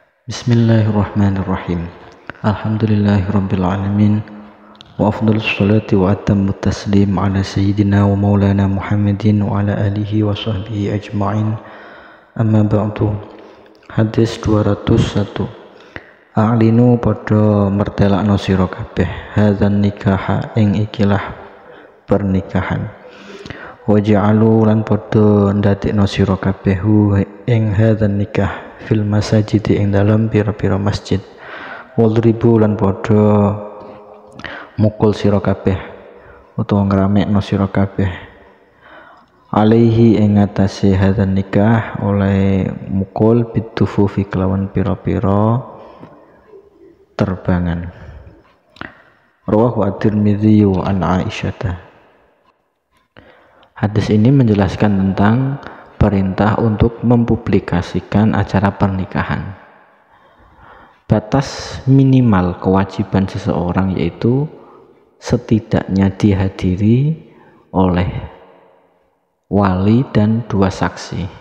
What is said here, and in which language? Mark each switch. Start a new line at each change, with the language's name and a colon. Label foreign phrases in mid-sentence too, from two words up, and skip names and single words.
Arabic: بسم الله الرحمن الرحيم. الحمد لله رب العالمين. وأفضل الصلاة وأتم التسليم على سيدنا ومولانا محمد وعلى آله وصحبه أجمعين. أما بعد.
Javanese: Hadis 201. A'linu padha mertelakno sira kabeh
Arabic: هذا النكاح
Javanese: ing ikilah pernikahan. Waja'alu lan padha ndadekno sira kabeh ing
Arabic: هذا النكاح في المساجد
Javanese: ing dalam pira-pira masjid. Wadribu lan padha mukul sira kabeh utawa ngramekno sira kabeh alaihi ing atase
Arabic: هذا النكاح
Javanese: oleh mukul bitufufi kelawan pira-pira terbangan.
Arabic: رواه الترمذي عن عائشة.
Indonesian: Hadis ini menjelaskan tentang perintah untuk mempublikasikan acara pernikahan. Batas minimal kewajiban seseorang yaitu setidaknya dihadiri oleh wali dan 2 saksi.